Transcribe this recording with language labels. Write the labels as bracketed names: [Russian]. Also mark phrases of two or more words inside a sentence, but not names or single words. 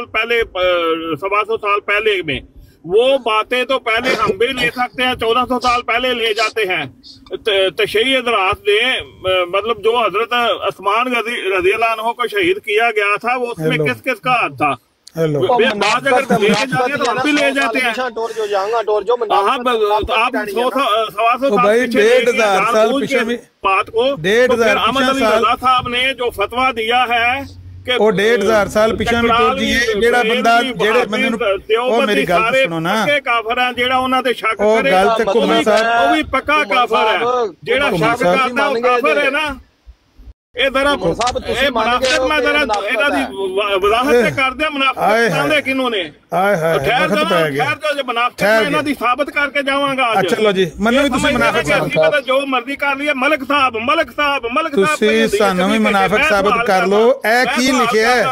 [Urdu] پہلے 125 سال پہلے میں وہ باتیں تو پہلے ہم بھی لے سکتے ہیں 1400 سال پہلے لے جاتے ہیں تشیع حضرات نے مطلب جو حضرت عثمان [Arabic] رضی اللہ عنہ [Urdu] کو شہید کیا گیا تھا وہ اس میں کس کس کا ہاتھ تھا بات اگر لے جاتے ہیں تو ہم بھی لے جاتے ہیں آپ 100 سال بات کو احمد علی رضا صاحب نے جو فتویٰ دیا ہے [Punjabi] وہ 1500 سال پیچھے بھی ٹور دیئے جیڑا بندہ جیڑے بندے وہ میری گل تو سنو نا کافر ہیں جیڑا انہاں تے شک وہ گل تے کمر صاحب [Urdu] وہ بھی پکا کافر ہے جیڑا شک کرتا ہے وہ کافر ہے نا [Punjabi] ਇਹ ਜ਼ਰਾ ਇਹ ਮੁਨਾਫਿਕ ਮੈਂ ਜ਼ਰਾ ਇਹਨਾਂ ਦੀ ਵਜ਼ਾਹਤ ਤੇ ਕਰਦੇ ਆ ਮੁਨਾਫਿਕ ਕਹਿੰਦੇ ਕਿਨੂੰ ਨੇ ਹਾਏ ਹਾਏ ਵਕਤ ਪੈ ਗਿਆ ਖੈਰ ਜੋ ਮੁਨਾਫਿਕ ਮੈਂ ਇਹਨਾਂ ਦੀ ਸਾਬਤ ਕਰਕੇ ਜਾਵਾਂਗਾ ਅੱਜ ਚਲੋ ਜੀ ਮੈਨੂੰ ਵੀ ਤੁਸੀਂ ਮੁਨਾਫਿਕ ਸਾਬਤ ਜੋ ਮਰਜ਼ੀ ਕਰ ਲਈਏ ਮਲਕ ਸਾਹਿਬ ਤੁਸੀਂ ਸਾਨੂੰ ਵੀ ਮੁਨਾਫਿਕ ਸਾਬਤ ਕਰ ਲਓ ਇਹ ਕੀ ਲਿਖਿਆ ਹੈ